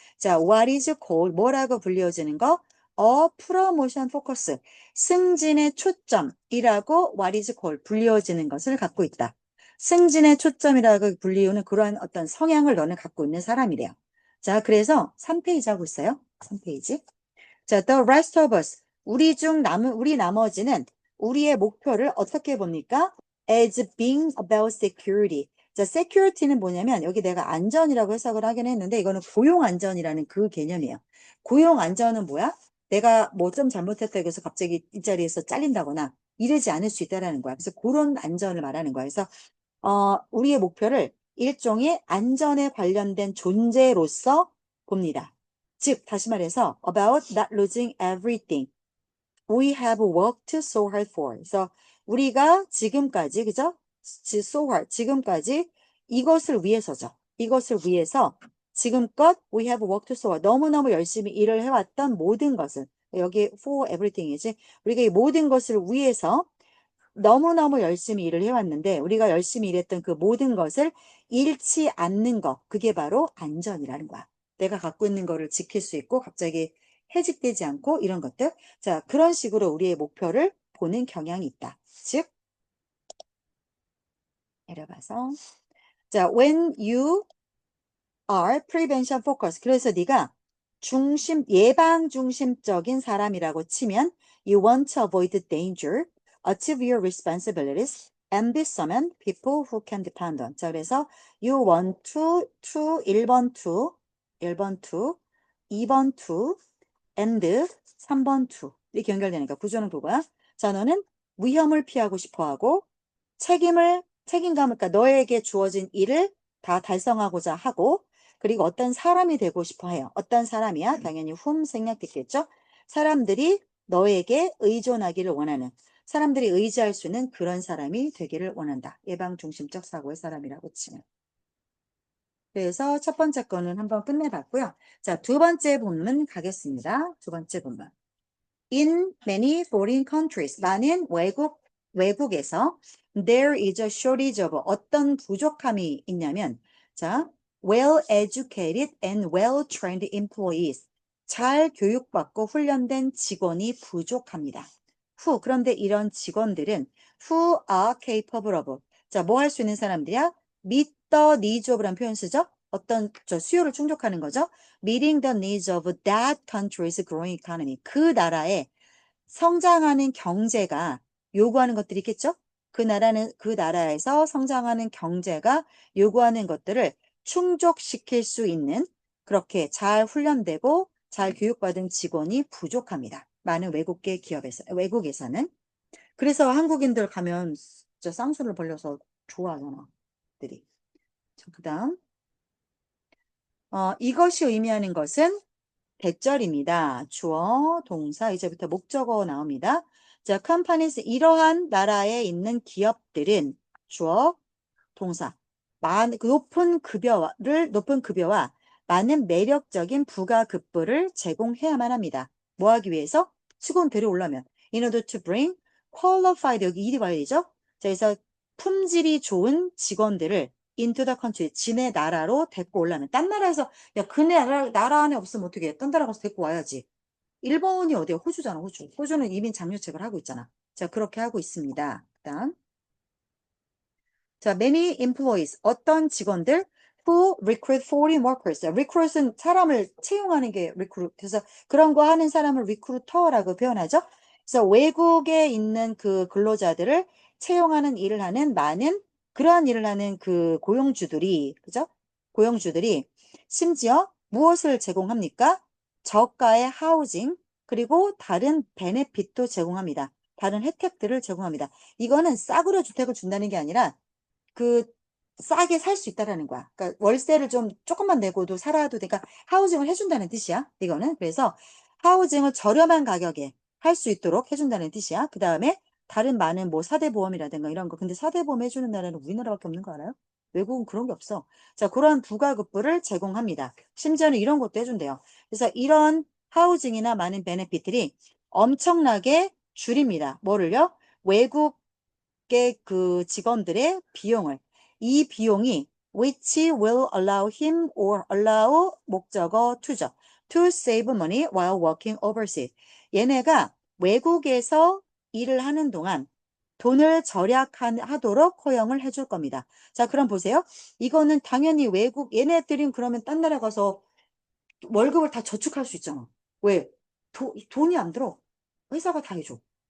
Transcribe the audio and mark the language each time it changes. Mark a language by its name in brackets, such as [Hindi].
[Korean] 자, [English] what is called, [Korean] 뭐라고 불리워지는 거? [English] a promotion focus, [Korean] 승진의 초점이라고 what is called, 불리워지는 것을 갖고 있다. 승진의 초점이라고 불리우는 그러한 어떤 성향을 너는 갖고 있는 사람이래요. 자, 그래서 3페이지 하고 있어요. 3페이지. 자, [English] the rest of us. [Korean] 우리 나머지는 우리의 목표를 어떻게 봅니까? [English] As being about security. [Korean] 자, security는 뭐냐면 여기 내가 안전이라고 해석을 하긴 했는데 이거는 고용 안전이라는 그 개념이에요. 고용 안전은 뭐야? 내가 뭐 좀 잘못했다 해서 갑자기 이 자리에서 잘린다거나 이러지 않을 수 있다라는 거야. 그래서 그런 안전을 말하는 거야. 그래서 우리의 목표를 일종의 안전에 관련된 존재로서 봅니다. 즉, 다시 말해서 [English] about not losing everything we have worked so hard for. [Korean] 그래서 우리가 지금까지, 그죠? [English] so hard, [Korean] 지금까지 이것을 위해서죠. 이것을 위해서 지금껏 [English] we have worked so hard. [Korean] 너무너무 열심히 일을 해왔던 모든 것을 여기 [English] for everything [Korean] 이지. 우리가 이 모든 것을 위해서 너무너무 열심히 일을 해왔는데 우리가 열심히 일했던 그 모든 것을 잃지 않는 것, 그게 바로 안전이라는 거야. 내가 갖고 있는 거를 지킬 수 있고 갑자기 해직되지 않고 이런 것들. 자, 그런 식으로 우리의 목표를 보는 경향이 있다. 즉, 내려가서 자, [English] when you are prevention focused. [Korean] 그래서 네가 예방 중심적인 사람이라고 치면 [English] you want to avoid danger, achieve your responsibilities, and be someone people who can depend on. [Korean] 자, 그래서 [English] you want to [Korean] 1번 to 2번 to and 3번 to 이렇게 연결되니까 구조는 그거야. 자, 너는 위험을 피하고 싶어 하고 책임감을, 그러니까 너에게 주어진 일을 다 달성하고자 하고, 그리고 어떤 사람이 되고 싶어 해요. 어떤 사람이야? 당연히 생략됐겠죠? 사람들이 너에게 의존하기를 원하는, 사람들이 의지할 수 있는 그런 사람이 되기를 원한다. 예방중심적 사고의 사람이라고 치면. 그래서 첫 번째 거는 한번 끝내봤고요. 자, 두 번째 본문 가겠습니다. 두 번째 본문. [English] In many foreign countries, [Korean] 많은 외국에서 [English] there is a shortage of [Korean] 어떤 부족함이 있냐면, [English] 자, well-educated and well-trained employees, [Korean] 잘 교육받고 훈련된 직원이 부족합니다. 그런데 이런 직원들은 [English] who are capable of, [Korean] 자, 뭐 할 수 있는 사람들이야? [English] meet the needs of [Korean] 라는 표현 쓰죠? 어떤 수요를 충족하는 거죠? [English] meeting the needs of that country's growing economy. [Korean] 그 나라의 성장하는 경제가 요구하는 것들이 있겠죠? 그 나라에서 성장하는 경제가 요구하는 것들을 충족시킬 수 있는 그렇게 잘 훈련되고 잘 교육받은 직원이 부족합니다. 많은 외국에서는. 그래서 한국인들 가면 진짜 쌍수를 벌려서 좋아하잖아, 들이. 그다음, 이것이 의미하는 것은 대절입니다. 주어, 동사, 이제부터 목적어 나옵니다. 자, companies, 이러한 나라에 있는 기업들은 주어, 동사, 높은 급여와 많은 매력적인 부가급부를 제공해야만 합니다. 뭐 하기 위해서? 수급들이 올라면. [English] In order to bring qualified, [Korean] 여기 일이 와야 되죠? 자, 그래서 품질이 좋은 직원들을 [English] into the country, [Korean] 지네 나라로 데리고 오려면. 딴 나라에서, 야, 그 나라 안에 없으면 어떻게 해? 딴 나라 가서 데리고 와야지. 일본이 어디야? 호주잖아, 호주. 호주는 이민 장려책을 하고 있잖아. 자, 그렇게 하고 있습니다. 그다음. [English] 자, many employees, [Korean] 어떤 직원들 [English] who recruit foreign workers. [Korean] recruit은 사람을 채용하는 게 recruit. 그래서 그런 거 하는 사람을 recruiter라고 표현하죠. 그래서 외국에 있는 그 근로자들을 채용하는 일을 하는 그러한 일을 하는 그 고용주들이, 그죠? 고용주들이 심지어 무엇을 제공합니까? 저가의 하우징, 그리고 다른 베네핏도 제공합니다. 다른 혜택들을 제공합니다. 이거는 싸구려 주택을 준다는 게 아니라 그 싸게 살 수 있다라는 거야. 그러니까 월세를 좀 조금만 내고도 살아도 되니까 하우징을 해준다는 뜻이야. 이거는 그래서 하우징을 저렴한 가격에 할 수 있도록 해준다는 뜻이야. 그 다음에 다른 많은 뭐 사대보험이라든가 이런 거. 근데 사대보험 해주는 나라는 우리나라밖에 없는 거 알아요? 외국은 그런 게 없어. 자, 그런 부가급부를 제공합니다. 심지어는 이런 것도 해준대요. 그래서 이런 하우징이나 많은 베네핏들이 엄청나게 줄입니다. 뭐를요? 외국의 그 직원들의 비용을. 이 비용이 [English] which will allow him or allow [Korean] 목적어 to죠. [English] to save money while working overseas. [Korean] 얘네가 외국에서 일을 하는 동안 돈을 절약하도록 허용을 해줄 겁니다. 자, 그럼 보세요. 이거는 당연히 외국, 얘네들은 그러면 딴 나라 가서 월급을 다 저축할 수 있잖아. 왜? 돈이 안 들어. 회사가 다 해줘.